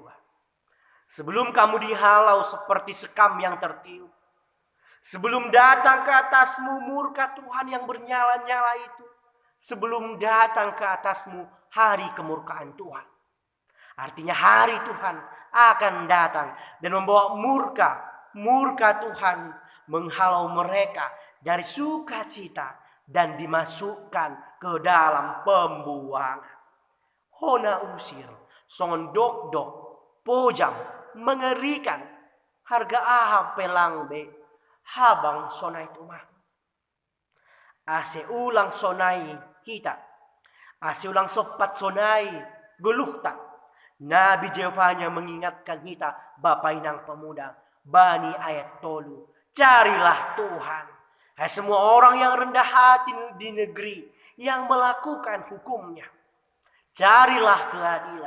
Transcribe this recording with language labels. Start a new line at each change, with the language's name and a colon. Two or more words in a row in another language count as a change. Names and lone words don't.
Indonesian: Sebelum kamu dihalau seperti sekam yang tertiup, sebelum datang ke atasmu murka Tuhan yang bernyala-nyala itu, sebelum datang ke atasmu hari kemurkaan Tuhan. Artinya hari Tuhan akan datang dan membawa murka Tuhan menghalau mereka dari sukacita dan dimasukkan ke dalam pembuangan.
Batak Simalungun: Hona usir, songon dok-dok, pojam, mengerikan, harga aham pelangbe, habang sonai tumah. Ase ulang sonai kita, ase ulang sopat sonai geluh tak.
Indonesian: Nabi Jefanya mengingatkan kita, Bapak Inang Pemuda,
Batak Simalungun: Bani ayat tolu.
Indonesian: Carilah Tuhan. Hai semua orang yang rendah hati di negeri, yang melakukan hukumnya. Carilah keadilan.